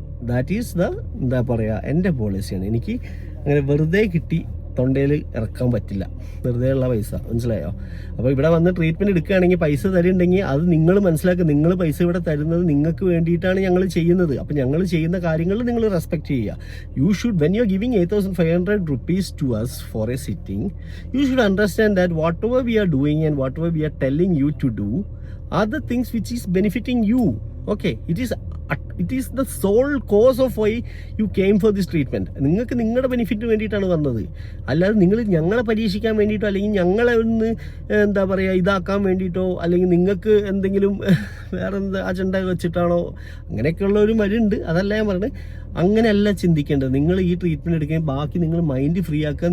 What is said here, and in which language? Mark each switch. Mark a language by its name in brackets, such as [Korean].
[English] that is [Malayalam] എന്താ പറയുക, എൻ്റെ പോളിസിയാണ്. എനിക്ക് അങ്ങനെ വെറുതെ കിട്ടി തൊണ്ടയിൽ ഇറക്കാൻ പറ്റില്ല, വെറുതെ ഉള്ള പൈസ. മനസ്സിലായോ? അപ്പോൾ ഇവിടെ വന്ന് ട്രീറ്റ്മെൻറ്റ് എടുക്കുകയാണെങ്കിൽ പൈസ തരുന്നുണ്ടെങ്കിൽ അത് നിങ്ങൾ മനസ്സിലാക്കുക. നിങ്ങൾ പൈസ ഇവിടെ തരുന്നത് നിങ്ങൾക്ക് വേണ്ടിയിട്ടാണ് ഞങ്ങൾ ചെയ്യുന്നത്. അപ്പോൾ ഞങ്ങൾ ചെയ്യുന്ന കാര്യങ്ങൾ നിങ്ങൾ റെസ്പെക്റ്റ് ചെയ്യുക. [English] You should, when you are giving 8,500 rupees to us for a sitting, you should understand that whatever we are doing and whatever we are telling you to do are the things which is benefiting you. Okay? It is the sole cause of why you came for this treatment. [Malayalam] നിങ്ങൾക്ക് നിങ്ങളുടെ ബെനിഫിറ്റിന് വേണ്ടിയിട്ടാണ് വന്നത്. അല്ലാതെ നിങ്ങൾ ഞങ്ങളെ പരീക്ഷിക്കാൻ വേണ്ടിയിട്ടോ അല്ലെങ്കിൽ ഞങ്ങളെ ഒന്ന് എന്താ പറയുക ഇതാക്കാൻ വേണ്ടിയിട്ടോ അല്ലെങ്കിൽ നിങ്ങൾക്ക് എന്തെങ്കിലും വേറെ എന്താ അജണ്ട വെച്ചിട്ടാണോ, അങ്ങനെയൊക്കെയുള്ളവരും വരുന്നുണ്ട്. അതല്ല ഞാൻ പറഞ്ഞത്. അങ്ങനെയല്ല ചിന്തിക്കേണ്ടത്. നിങ്ങൾ ഈ ട്രീറ്റ്മെൻറ്റ് എടുക്കുകയും ബാക്കി നിങ്ങൾ മൈൻഡ് ഫ്രീ ആക്കുക.